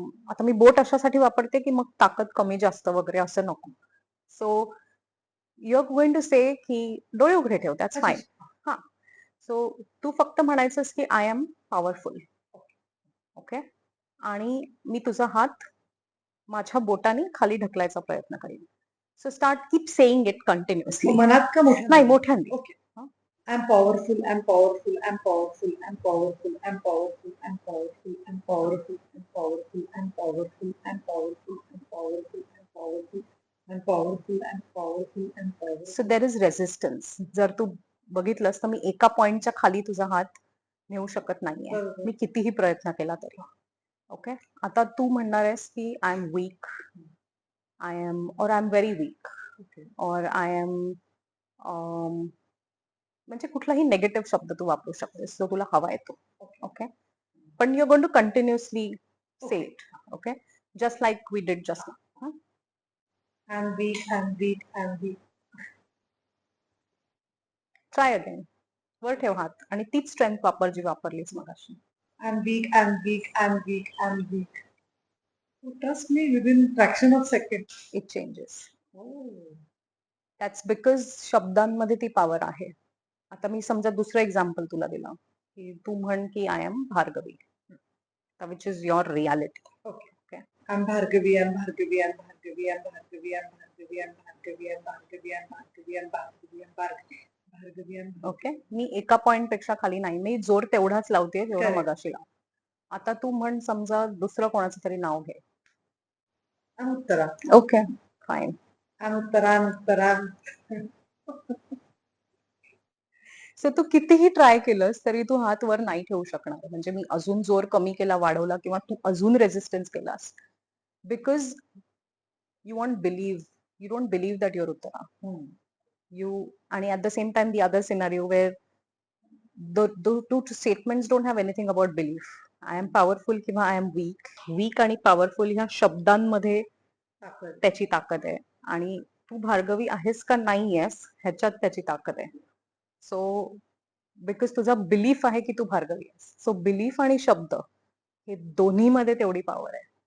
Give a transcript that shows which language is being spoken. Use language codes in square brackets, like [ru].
[mr] आता मी बोट अशासाठी वापरते की मग ताकद कमी जास्त वगैरे असं नको. [en] so you are going to say की [mr] डोळे उघडे ठेव, [en] That's fine. [mr] हा, सो तू फक्त म्हणायचंस की [en] I am powerful, [mr] ओके, आणि मी तुझा हात माझ्या बोटाने खाली ढकलायचा प्रयत्न करेन. [en] So start keep saying it continuously. [mr] मनात का नाही, मोठ्याने. [en] Okay. I'm powerful, I'm powerful, I'm powerful, I'm powerful, I'm powerful, I'm powerful, I'm powerful, I'm powerful, I'm powerful, I'm powerful, I'm powerful, I'm powerful, I'm powerful, I'm powerful, I'm powerful. So there is resistance. [mr] जर तू बघितलंस तर मी एका पॉइंटच्या खाली तुझा हात नेऊ शकत नाहीये, बरोबर. मी कितीही प्रयत्न केला तरी. ओके, आता तू म्हणणार आहेस की [en] I am weak, I am [mr] और आय एम व्हेरी वीक, और आय एम, म्हणजे कुठलाही नेगेटिव्ह शब्द तू वापरू शकतेस जो तुला हवा येतो. [en] okay, [mr] पण [en] You going to continuously say it. Okay, just like we did just now. I'm weak, I'm weak, I'm weak. Try again. [mr] वर ठेव हात आणि तीच स्ट्रेंथ वापर जी वापरलीस मगाशी. [en] I'm weak, I'm weak, I'm weak, I'm weak. Trust me, within fraction of second. It changes. [mr] That's because शब्दांमध्ये ती power आहे. आता मी समजा दुसरं एक्झाम्पल तुला दिलं की तू म्हण की [en] I am Bhargavi, which is your reality. Okay. I'm Bhargavi, I'm Bhargavi, I'm Bhargavi, I'm Bhargavi, I'm Bhargavi, I'm Bhargavi, I'm Bhargavi, I'm Bhargavi, I'm Bhargavi, I'm Bhargavi, Bhargavi, I'm [mr] okay, मी एका point पेक्षा खाली नाही, मी जोर तेवढाच लावते जेवढा [en] Correct. [mr] मगाशी लाव. आता तू म्हण समजा दुसरं कोणाचं तरी नाव घे. Anuttara. [en] Okay, fine. Anuttara, Anuttara. [mr] So तू कितीही ट्राय केलंस तरी तू हात वर नाही ठेवू शकणार. म्हणजे मी अजून जोर कमी केला, वाढवला, किंवा तू अजून रेजिस्टन्स केलास, [en] Because you want believe, you don't believe that your Uttara. You, [mr] आणि [en] at the same time the other scenario where the two statements don't have anything about belief. I am powerful [mr] किंवा [en] I am weak. [mr] Weak आणि powerful ह्या शब्दांमध्ये ताकद. त्याची ताकद आहे, आणि तू भार्गवी आहेस का नाही आहेस ह्याच्यात त्याची ताकद आहे. सो बिकॉज तुझा बिलीफ आहे की तू भार्गवी आहेस, सो बिलीफ आणि शब्द हे दोन्ही मध्ये तेवढी पॉवर आहे.